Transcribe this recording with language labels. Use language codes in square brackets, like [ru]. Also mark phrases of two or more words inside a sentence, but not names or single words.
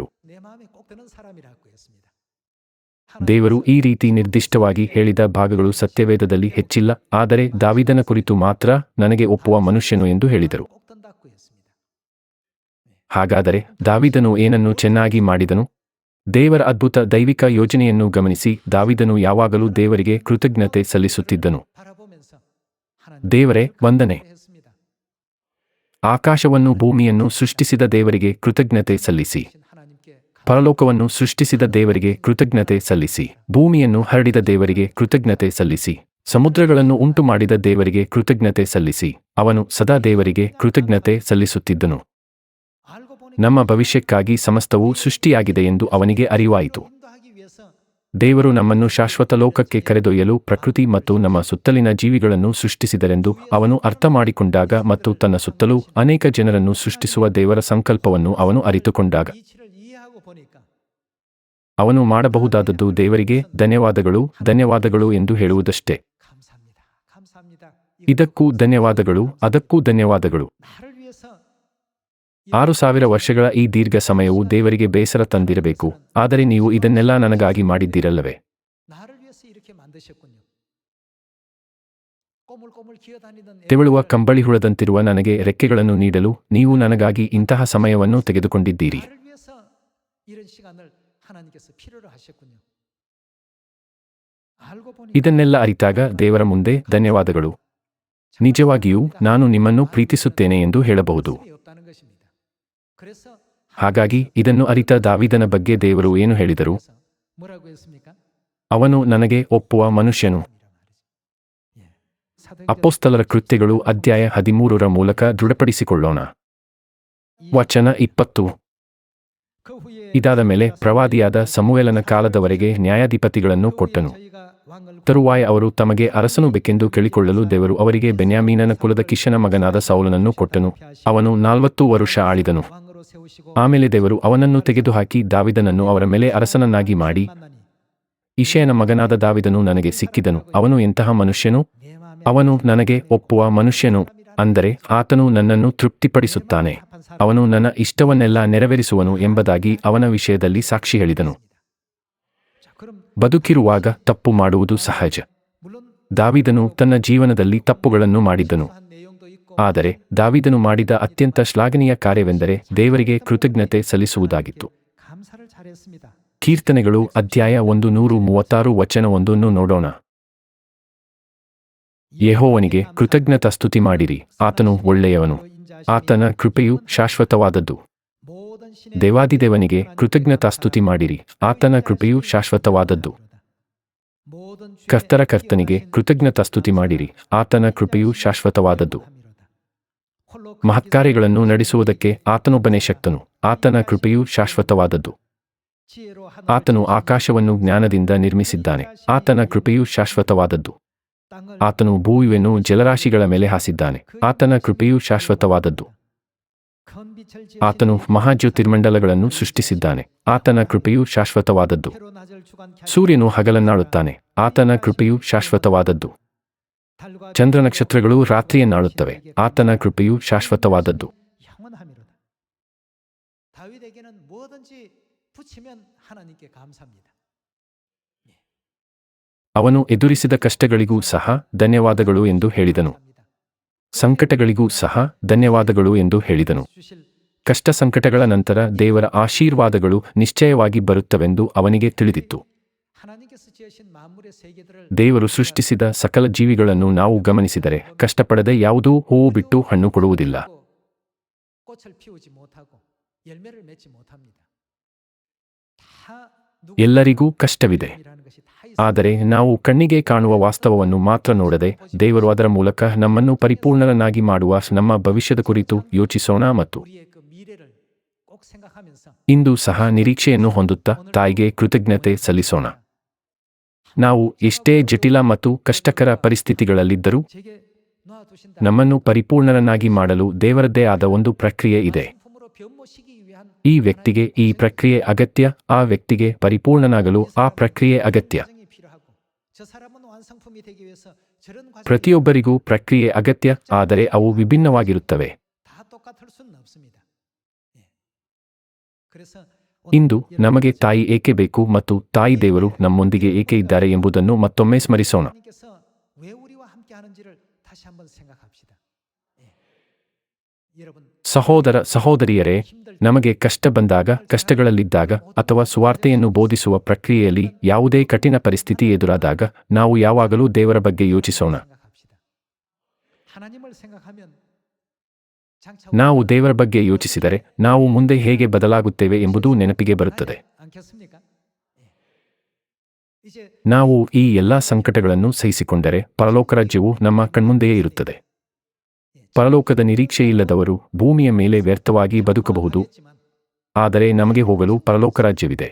[ko] 내 마음에 꼭 드는 사람이라고 했습니다. [kn] ದೇವರು ಈ ರೀತಿ ನಿರ್ದಿಷ್ಟವಾಗಿ ಹೇಳಿದ ಭಾಗಗಳು ಸತ್ಯವೇದದಲ್ಲಿ ಹೆಚ್ಚಿಲ್ಲ, ಆದರೆ ದಾವೀದನ ಕುರಿತು ಮಾತ್ರ ನನಗೆ ಒಪ್ಪುವ ಮನುಷ್ಯನು ಎಂದು ಹೇಳಿದರು. [ko] 꼭 든다고 했습니다. [kn] ಹಾಗಾದರೆ ದಾವೀದನು ಏನನ್ನು ಚೆನ್ನಾಗಿ ಮಾಡಿದನು? ದೇವರ ಅದ್ಭುತ ದೈವಿಕ ಯೋಜನೆಯನ್ನು ಗಮನಿಸಿ ದಾವೀದನು ಯಾವಾಗಲೂ ದೇವರಿಗೆ ಕೃತಜ್ಞತೆ ಸಲ್ಲಿಸುತ್ತಿದ್ದನು. [ko] 바라보면서 [kn] ದೇವರೇ ವಂದನೆ. [ko] 했습니다. [kn] ಆಕಾಶವನ್ನು ಭೂಮಿಯನ್ನು ಸೃಷ್ಟಿಸಿದ ದೇವರಿಗೆ ಕೃತಜ್ಞತೆ ಸಲ್ಲಿಸಿ. [ko] 하나님께 [kn] ಪರಲೋಕವನ್ನು ಸೃಷ್ಟಿಸಿದ ದೇವರಿಗೆ ಕೃತಜ್ಞತೆ ಸಲ್ಲಿಸಿ. ಭೂಮಿಯನ್ನು ಹರಡಿದ ದೇವರಿಗೆ ಕೃತಜ್ಞತೆ ಸಲ್ಲಿಸಿ. ಸಮುದ್ರಗಳನ್ನು ಉಂಟು ಮಾಡಿದ ದೇವರಿಗೆ ಕೃತಜ್ಞತೆ ಸಲ್ಲಿಸಿ. ಅವನು ಸದಾ ದೇವರಿಗೆ ಕೃತಜ್ಞತೆ ಸಲ್ಲಿಸುತ್ತಿದ್ದನು. [ko] 알고 보니 [kn] ನಮ್ಮ ಭವಿಷ್ಯಕ್ಕಾಗಿ ಸಮಸ್ತವೂ ಸೃಷ್ಟಿಯಾಗಿದೆ ಎಂದು ಅವನಿಗೆ ಅರಿವಾಯಿತು. [ko] 인도하기 위해서 [kn] ದೇವರು ನಮ್ಮನ್ನು ಶಾಶ್ವತ ಲೋಕಕ್ಕೆ ಕರೆದೊಯ್ಯಲು ಪ್ರಕೃತಿ ಮತ್ತು ನಮ್ಮ ಸುತ್ತಲಿನ ಜೀವಿಗಳನ್ನು ಸೃಷ್ಟಿಸಿದರೆಂದು ಅವನು ಅರ್ಥ ಮಾಡಿಕೊಂಡಾಗ ಮತ್ತು ತನ್ನ ಸುತ್ತಲೂ ಅನೇಕ ಜನರನ್ನು ಸೃಷ್ಟಿಸುವ ದೇವರ ಸಂಕಲ್ಪವನ್ನು ಅವನು ಅರಿತುಕೊಂಡಾಗ [ko] 이치를 이해하고 보니까 [kn] ಅವನು ಮಾಡಬಹುದಾದದ್ದು ದೇವರಿಗೆ ಧನ್ಯವಾದಗಳು ಧನ್ಯವಾದಗಳು ಎಂದು ಹೇಳುವುದಷ್ಟೇ. [ko] 감사합니다. 감사합니다. [kn] ಇದಕ್ಕೂ ಧನ್ಯವಾದಗಳು, ಅದಕ್ಕೂ ಧನ್ಯವಾದಗಳು. [ko] 나를 위해서 [kn] 6000 ವರ್ಷಗಳ ಈ ದೀರ್ಘ ಸಮಯವು ದೇವರಿಗೆ ಬೇಸರ ತಂದಿರಬೇಕು, ಆದರೆ ನೀವು ಇದನ್ನೆಲ್ಲ ನನಗಾಗಿ ಮಾಡಿದ್ದೀರಲ್ಲವೇ? [ko] 나를 위해서 이렇게 만드셨군요. 꼬물꼬물 기어다니던 [kn] ತೆವಳುವ ಕಂಬಳಿಹುಳದಂತಿರುವ ನನಗೆ ರೆಕ್ಕೆಗಳನ್ನು ನೀಡಲು ನೀವು ನನಗಾಗಿ ಇಂತಹ ಸಮಯವನ್ನು ತೆಗೆದುಕೊಂಡಿದ್ದೀರಿ. [ko] 나를 위해서 이런 시간을 하나님께서 필요로 하셨군요. 알고 보니 [kn] ಇದನ್ನೆಲ್ಲ ಅರಿತಾಗ ದೇವರ ಮುಂದೆ ಧನ್ಯವಾದಗಳು. ನಿಜವಾಗಿಯೂ ನಾನು ನಿಮ್ಮನ್ನು ಪ್ರೀತಿಸುತ್ತೇನೆ ಎಂದು ಹೇಳಬಹುದು. [ko] 없다는 것입니다. 그래서 [kn] ಹಾಗಾಗಿ ಇದನ್ನು ಅರಿತ ದಾವೀದನ ಬಗ್ಗೆ ದೇವರು ಏನು ಹೇಳಿದರು? [ko] 뭐라고 했습니까? [kn] ಅವನು ನನಗೆ ಒಪ್ಪುವ ಮನುಷ್ಯನು. ಅಪೊಸ್ತಲರ ಕೃತ್ಯಗಳು ಅಧ್ಯಾಯ 13ರ ಮೂಲಕ ದೃಢಪಡಿಸಿಕೊಳ್ಳೋಣ. ವಚನ 20. [ko] 그 후에 [kn] ಇದಾದ ಮೇಲೆ ಪ್ರವಾದಿಯಾದ ಸಮುವೇಲನ ಕಾಲದವರೆಗೆ ನ್ಯಾಯಾಧಿಪತಿಗಳನ್ನು ಕೊಟ್ಟನು. [ko] 저희가 왕을 [kn] ತರುವಾಯ ಅವರು ತಮಗೆ ಅರಸನು ಬೇಕೆಂದು ಕೇಳಿಕೊಳ್ಳಲು ದೇವರು ಅವರಿಗೆ ಬೆನ್ಯಾಮೀನನ ಕುಲದ ಕಿಷನ ಮಗನಾದ ಸೌಲನನ್ನು ಕೊಟ್ಟನು. ಅವನು 40 ವರುಷ ಆಳಿದನು. [ko] 왕으로 세우시고 [kn] ಆಮೇಲೆ ದೇವರು ಅವನನ್ನು ತೆಗೆದುಹಾಕಿ ದಾವಿದನನ್ನು ಅವರ ಮೇಲೆ ಅರಸನನ್ನಾಗಿ ಮಾಡಿ, [ko] 만나니 [kn] ಇಷಯನ ಮಗನಾದ ದಾವಿದನು ನನಗೆ ಸಿಕ್ಕಿದನು. ಅವನು ಎಂತಹ ಮನುಷ್ಯನು? [ko] 내 마음에 [kn] ಅವನು ನನಗೆ ಒಪ್ಪುವ ಮನುಷ್ಯನು. ಅಂದರೆ ಆತನು ನನ್ನನ್ನು ತೃಪ್ತಿಪಡಿಸುತ್ತಾನೆ. ಅವನು ನನ್ನ ಇಷ್ಟವನ್ನೆಲ್ಲ ನೆರವೇರಿಸುವನು ಎಂಬುದಾಗಿ ಅವನ ವಿಷಯದಲ್ಲಿ ಸಾಕ್ಷಿ ಹೇಳಿದನು. [ko] 자, 그럼 [kn] ಬದುಕಿರುವಾಗ ತಪ್ಪು ಮಾಡುವುದು ಸಹಜ. [ko] 물론 [kn] ದಾವಿದನು ತನ್ನ ಜೀವನದಲ್ಲಿ ತಪ್ಪುಗಳನ್ನು ಮಾಡಿದ್ದನು. [ko] 한 내용도 있고 [kn] ಆದರೆ ದಾವಿದನು ಮಾಡಿದ ಅತ್ಯಂತ ಶ್ಲಾಘನೀಯ ಕಾರ್ಯವೆಂದರೆ ದೇವರಿಗೆ ಕೃತಜ್ಞತೆ ಸಲ್ಲಿಸುವುದಾಗಿತ್ತು. [ko] 감사를 잘했습니다. [kn] ಕೀರ್ತನೆಗಳು ಅಧ್ಯಾಯ 136 ವಚನ 1 ನೋಡೋಣ. ಯೆಹೋವನಿಗೆ ಕೃತಜ್ಞತಾಸ್ತುತಿ ಮಾಡಿರಿ, ಆತನು ಒಳ್ಳೆಯವನು, ಆತನ ಕೃಪೆಯು ಶಾಶ್ವತವಾದದ್ದು. [ko] 모든 신의 [kn] ದೇವಾದಿದೇವನಿಗೆ ಕೃತಜ್ಞತಾಸ್ತುತಿ ಮಾಡಿರಿ, ಆತನ ಕೃಪೆಯು ಶಾಶ್ವತವಾದದ್ದು. [ko] 모든 주의 [kn] ಕರ್ತರ ಕರ್ತನಿಗೆ ಕೃತಜ್ಞತಾಸ್ತುತಿ ಮಾಡಿರಿ, ಆತನ ಕೃಪೆಯು ಶಾಶ್ವತವಾದದ್ದು. [ko] 홀로 [kn] ಮಹತ್ಕಾರ್ಯಗಳನ್ನು ನಡೆಸುವುದಕ್ಕೆ ಆತನೊಬ್ಬನೇ ಶಕ್ತನು, ಆತನ ಕೃಪೆಯು ಶಾಶ್ವತವಾದದ್ದು. [ko] 지혜로 하늘 [kn] ಆತನು ಆಕಾಶವನ್ನು ಜ್ಞಾನದಿಂದ ನಿರ್ಮಿಸಿದ್ದಾನೆ, ಆತನ ಕೃಪೆಯು ಶಾಶ್ವತವಾದದ್ದು. [ko] 땅을 [kn] ಆತನು ಭೂಮಿಯನ್ನು ಜಲರಾಶಿಗಳ ಮೇಲೆ ಹಾಸಿದ್ದಾನೆ, ಆತನ ಕೃಪೆಯು ಶಾಶ್ವತವಾದದ್ದು. [ko] 큰 빛을 [kn] ಆತನು ಮಹಾಜ್ಯೋತಿರ್ಮಂಡಲಗಳನ್ನು ಸೃಷ್ಟಿಸಿದ್ದಾನೆ, ಆತನ ಕೃಪೆಯು ಶಾಶ್ವತವಾದದ್ದು. [ko] 지혜로 낮을 주관 [kn] ಸೂರ್ಯನು ಹಗಲನ್ನಾಳುತ್ತಾನೆ, ಆತನ ಕೃಪೆಯು ಶಾಶ್ವತವಾದದ್ದು. [ko] 달과 [kn] ಚಂದ್ರನಕ್ಷತ್ರಗಳು ರಾತ್ರಿಯನ್ನಾಳುತ್ತವೆ, ಆತನ ಕೃಪೆಯು ಶಾಶ್ವತವಾದದ್ದು. [ko] 영원함이로다. 다윗에게는 뭐든지 붙이면 하나님께 감사합니다. [kn] ಅವನು ಎದುರಿಸಿದ ಕಷ್ಟಗಳಿಗೂ ಸಹ ಧನ್ಯವಾದಗಳು ಎಂದು ಹೇಳಿದನು. ಸಂಕಟಗಳಿಗೂ ಸಹ ಧನ್ಯವಾದಗಳು ಎಂದು ಹೇಳಿದನು. [ko] 주실 [kn] ಕಷ್ಟ ಸಂಕಟಗಳ ನಂತರ ದೇವರ ಆಶೀರ್ವಾದಗಳು ನಿಶ್ಚಯವಾಗಿ ಬರುತ್ತವೆಂದು ಅವನಿಗೆ ತಿಳಿದಿತ್ತು. [ko] 하나님께서 지으신 만물의 세계들을 [kn] ದೇವರು ಸೃಷ್ಟಿಸಿದ ಸಕಲ ಜೀವಿಗಳನ್ನು ನಾವು ಗಮನಿಸಿದರೆ ಕಷ್ಟಪಡದೆ ಯಾವುದೂ ಹೂವು ಬಿಟ್ಟು ಹಣ್ಣು ಕೊಡುವುದಿಲ್ಲ. [ko] 꽃을 피우지 못하고 열매를 맺지 못합니다. 다 [kn] ಎಲ್ಲರಿಗೂ ಕಷ್ಟವಿದೆ. [ko] 누구라는 것이 다 [kn] ಆದರೆ ನಾವು ಕಣ್ಣಿಗೆ ಕಾಣುವ ವಾಸ್ತವವನ್ನು ಮಾತ್ರ ನೋಡದೆ ದೇವರು ಅದರ ಮೂಲಕ ನಮ್ಮನ್ನು ಪರಿಪೂರ್ಣರನ್ನಾಗಿ ಮಾಡುವ ನಮ್ಮ ಭವಿಷ್ಯದ ಕುರಿತು ಯೋಚಿಸೋಣ ಮತ್ತು [ko] 우리의 그 미래를 꼭 생각하면서 [kn] ಇಂದು ಸಹ ನಿರೀಕ್ಷೆಯನ್ನು ಹೊಂದುತ್ತಾ ತಾಯಿಗೆ ಕೃತಜ್ಞತೆ ಸಲ್ಲಿಸೋಣ. ನಾವು ಎಷ್ಟೇ ಜಟಿಲ ಮತ್ತು ಕಷ್ಟಕರ ಪರಿಸ್ಥಿತಿಗಳಲ್ಲಿದ್ದರೂ [ko] 제게 놓아두신다. [kn] ನಮ್ಮನ್ನು ಪರಿಪೂರ್ಣರನ್ನಾಗಿ ಮಾಡಲು ದೇವರದ್ದೇ ಆದ ಒಂದು ಪ್ರಕ್ರಿಯೆ ಇದೆ. [ko] 성품으로 변모시기 위한 [kn] ಈ ವ್ಯಕ್ತಿಗೆ ಈ ಪ್ರಕ್ರಿಯೆ ಅಗತ್ಯ, ಆ ವ್ಯಕ್ತಿಗೆ ಪರಿಪೂರ್ಣನಾಗಲು ಆ ಪ್ರಕ್ರಿಯೆ ಅಗತ್ಯ. [ko] 과정이 필요하고 저 사람은 완성품이 되기 위해서 저런 과정이 [kn] ಪ್ರತಿಯೊಬ್ಬರಿಗೂ ಪ್ರಕ್ರಿಯೆ ಅಗತ್ಯ, ಆದರೆ ಅವು ವಿಭಿನ್ನವಾಗಿರುತ್ತವೆ. [ko] 다 똑같을 수는 없습니다. 예. 그래서 [kn] ಇಂದು ನಮಗೆ ತಾಯಿ ಏಕೆ ಬೇಕು ಮತ್ತು ತಾಯಿ ದೇವರು ನಮ್ಮೊಂದಿಗೆ ಏಕೆ ಇದ್ದಾರೆ ಎಂಬುದನ್ನು ಮತ್ತೊಮ್ಮೆ ಸ್ಮರಿಸೋಣ. [ko] 하나님께서 왜 우리와 함께 하는지를 다시 한번 생각합시다. 예. 여러분 [kn] ಸಹೋದರ ಸಹೋದರಿಯರೇ, ನಮಗೆ ಕಷ್ಟ ಬಂದಾಗ, ಕಷ್ಟಗಳಲ್ಲಿದ್ದಾಗ ಅಥವಾ ಸುವಾರ್ತೆಯನ್ನು ಬೋಧಿಸುವ ಪ್ರಕ್ರಿಯೆಯಲ್ಲಿ ಯಾವುದೇ ಕಠಿಣ ಪರಿಸ್ಥಿತಿ ಎದುರಾದಾಗ ನಾವು ಯಾವಾಗಲೂ ದೇವರ ಬಗ್ಗೆ ಯೋಚಿಸೋಣ. [ko] 생각합시다. 하나님을 생각하면 장차 [kn] ನಾವು ದೇವರ ಬಗ್ಗೆ ಯೋಚಿಸಿದರೆ ನಾವು ಮುಂದೆ ಹೇಗೆ ಬದಲಾಗುತ್ತೇವೆ ಎಂಬುದು ನೆನಪಿಗೆ ಬರುತ್ತದೆ. [ko] 않겠습니까? 예. 이제 [kn] ನಾವು ಈ ಎಲ್ಲಾ ಸಂಕಟಗಳನ್ನು ಸಹಿಸಿಕೊಂಡರೆ ಪರಲೋಕ ರಾಜ್ಯವು ನಮ್ಮ ಕಣ್ಮುಂದೆಯೇ ಇರುತ್ತದೆ. ಪರಲೋಕದ ನಿರೀಕ್ಷೆಯಿಲ್ಲದವರು ಭೂಮಿಯ ಮೇಲೆ ವ್ಯರ್ಥವಾಗಿ ಬದುಕಬಹುದು, [ko] 했지만 [kn] ಆದರೆ ನಮಗೆ ಹೋಗಲು ಪರಲೋಕ ರಾಜ್ಯವಿದೆ.